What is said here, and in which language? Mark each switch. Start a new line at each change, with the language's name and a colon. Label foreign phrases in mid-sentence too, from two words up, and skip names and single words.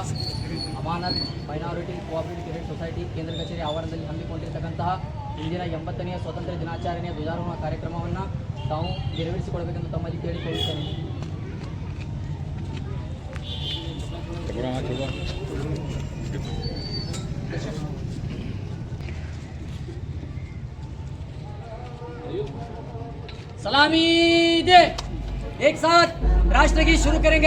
Kannada: ಅಮಾನತ್ ಮೈನಾರಿಟಿ ಕೋಆಪರೇಟಿವ್ ಕ್ರೆಡಿಟ್ ಸೊಸೈಟಿ ಕೇಂದ್ರ ಕಚೇರಿ ಆವರಣದಲ್ಲಿ ಹಮ್ಮಿಕೊಂಡಿರತಕ್ಕಂತಹ ಇಂದಿನ 80ನೆಯ ಸ್ವಾತಂತ್ರ್ಯ ದಿನಾಚರಣೆಯ ಧ್ವಜಾರೋಹಣ ಕಾರ್ಯಕ್ರಮವನ್ನು ತಾವು ನೆರವೇರಿಸಿಕೊಳ್ಳಬೇಕೆಂದು ತಮ್ಮಲ್ಲಿ ಕೇಳಿಕೊಳ್ಳುತ್ತೇನೆ.
Hindi: सलामी दे। एक साथ राष्ट्र गीत शुरू करेंगे।